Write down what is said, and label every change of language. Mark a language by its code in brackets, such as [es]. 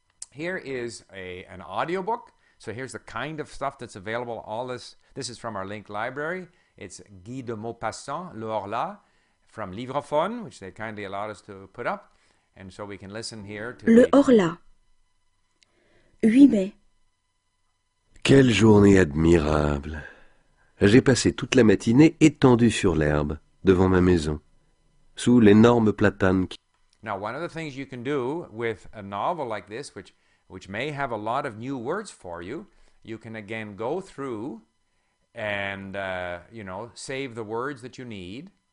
[en] Here is an audiobook. So here's the kind of stuff that's available. All this is from our LingQ library. It's Guy de Maupassant, Le Horla, from Livrophone, which they kindly allowed us to put up. And so we can listen here to [fr] Le Horla, 8 mai. Quelle journée admirable! J'ai passé toute la matinée étendu sur l'herbe, devant ma maison, sous l'énorme platane qui... [en] Now, one of the things you can do with a novel like this, which may have a lot of new words for you, you can again go through and, save the words that you need.